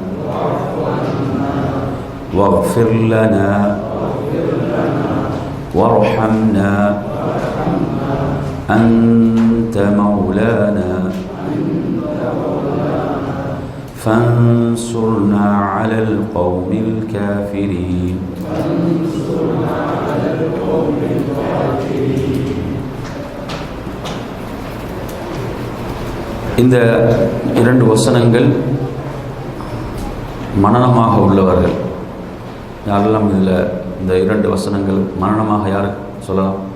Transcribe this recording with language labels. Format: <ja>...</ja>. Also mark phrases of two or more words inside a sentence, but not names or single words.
<ar>واغفر لنا وارحمنا أنت مولانا فانصرنا على القوم الكافرين.</ar> <ta>இந்த இரண்டு வசனங்கள் மனனமாக உள்ளவர்கள் யாரெல்லாம் இதில் இந்த இரண்டு வசனங்கள் மனனமாக யார் சொல்லலாம்?</ta>